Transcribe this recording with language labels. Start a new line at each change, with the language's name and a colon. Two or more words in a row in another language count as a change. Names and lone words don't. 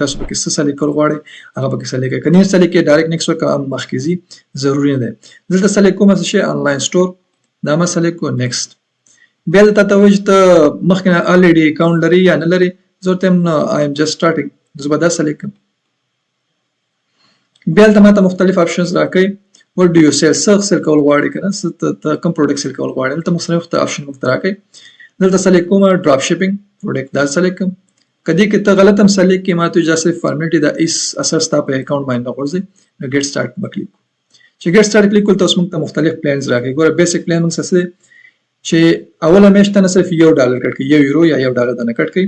Pashto: تاسو پکې څه سلیکټ کول غواړئ هغه پکې سلیکټ کړئ. که نه سلیکټ کړئ
English: direct next
Pashto: ورکړه مخکې ځي، ضروري نه دی. دلته سلیکټ کوم څه شی
English: online store
Pashto: دا ما سلیکټ کوو. نیکسټ بیا دلته ته وایي چې ته مخکې نه
English: already account
Pashto: لري یا نه لري. زه ورته وایم نو
English: I'm just starting.
Pashto: زه به دا سلیکټ کړم. بیا دلته ماته مختلف آپشنز راکوي.
English: what do you sell؟
Pashto: څه سیل کول غواړې که نه، ته کوم پروډکټ سیل کول غواړې. دلته مختلف آپشن موږ ته راکوي. دلته سلیکټ کوم
English: drop shipping product
Pashto: دا سلیکټ کوم. که دې کې ته غلط هم سلیکټ کړې ماته وایي صرف فارمیلټي ده، هېڅ اثر ستا په اکاونټ باندې نه غورځوي. نو
English: get start
Pashto: به کلیک کوو. چې
English: get start
Pashto: کلیک کول ته اوس موږ ته مختلف پلانز راکوي. ګوره
English: basic plan
Pashto: موږ څه دی چې اوله میاشت ته نه صرف $1 کټ کوي، €1 یا $1 نه کټ کوي.